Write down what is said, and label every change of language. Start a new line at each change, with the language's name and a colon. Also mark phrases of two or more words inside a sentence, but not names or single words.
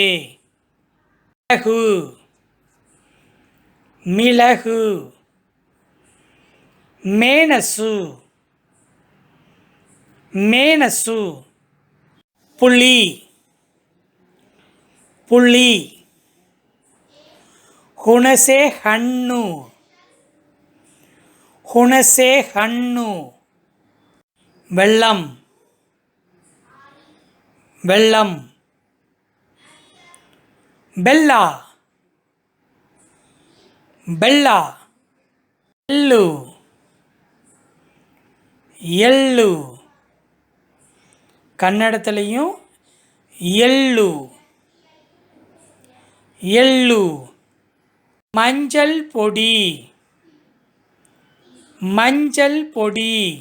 Tamil: மிளகு, மிளகு.
Kannada: மேனசு, மேனசு.
Tamil: புளி, புளி.
Kannada: ಹುಣಸೆ ಹಣ್ಣು, ಹುಣಸೆ ಹಣ್ಣು.
Tamil: வெல்லம், வெல்லம்.
Kannada: ಬೆಲ್ಲ, ಬೆಲ್ಲ. ಎಳ್ಳು, எள்ளு.
Tamil: கன்னடத்துலேயும் எள்ளு, எள்ளு. மஞ்சள் பொடி, மஞ்சள் பொடி.